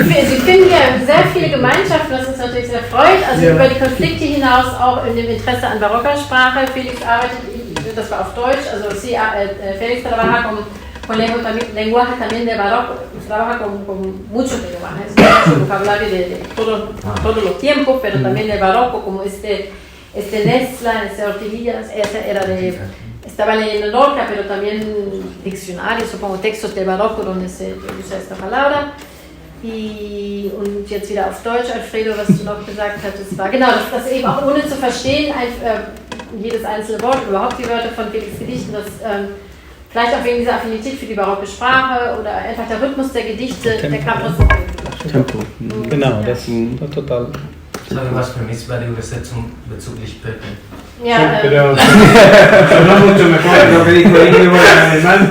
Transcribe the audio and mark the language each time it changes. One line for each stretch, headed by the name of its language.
German: Sie finden ja sehr viele Gemeinschaften, was uns natürlich sehr freut. Also über die Konflikte hinaus auch in dem Interesse an barocker Sprache. Felix arbeitet, das war auf Deutsch, also
Spanish: Felix trabaja con lenguaje también de barroco, trabaja con muchos lenguajes, mucho vocabulario de todos los tiempos, pero también de barroco, como este Nesslein, este Ortivillas, estaba leyendo Lorca, pero también diccionarios, supongo textos de barroco donde se usa esta palabra.
German: Und jetzt wieder auf Deutsch, Alfredo, was du noch gesagt hattest, war genau, das eben auch ohne zu verstehen, jedes einzelne Wort, überhaupt die Wörter von Felix Gedichten, das vielleicht auch wegen dieser Affinität für die barocke Sprache oder einfach der Rhythmus der Gedichte, der kam trotzdem.
Spanish: Tempo.
German: Genau, das ist total. Ich habe was vermisst bei der Übersetzung bezüglich Pepe. Ja,
Spanish: pero sonó mucho mejor lo que dijo Íñigo en alemán.